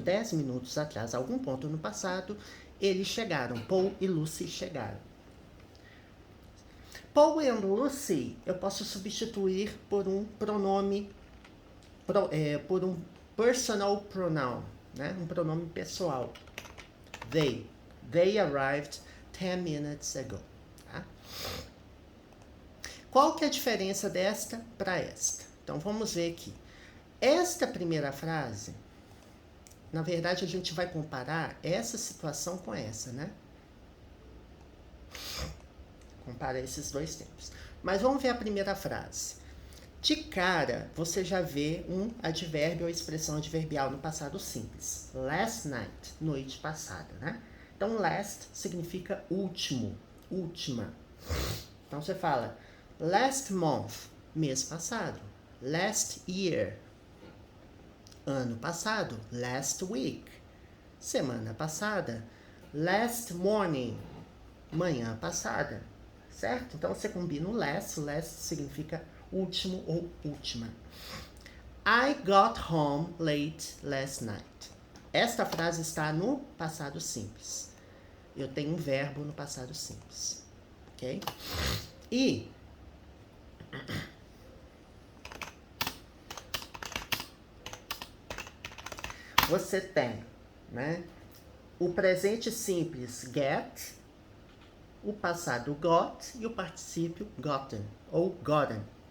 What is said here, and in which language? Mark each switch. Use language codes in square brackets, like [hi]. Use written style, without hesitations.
[pt] 10 minutos atrás, algum ponto no passado, eles chegaram. Paul e Lucy chegaram. Paul e Lucy, eu posso substituir por um pronome, por um [en] personal pronoun, [pt] né? Um pronome pessoal. [en] They arrived 10 minutes ago. [pt] Tá? Qual que é a diferença desta para esta? Então, vamos ver aqui. Esta primeira frase, na verdade, a gente vai comparar essa situação com essa, né? Compara esses 2 tempos. Mas vamos ver a primeira frase. De cara, você já vê um advérbio ou expressão adverbial no passado simples. [en] Last night, [pt] noite passada, né? Então, last significa último, última. Então, você fala [en] last month, [pt] mês passado. [en] Last year, [pt] ano passado. [en] Last week, [pt] semana passada. [en] Last morning, [pt] manhã passada. Certo? Então, você combina o last. Last significa último ou última. [en] I got home late last night. [pt] Esta frase está no passado simples. Eu tenho um verbo no passado simples. Ok? E você tem, né, o presente simples get, o passado got e o particípio gotten ou gotten.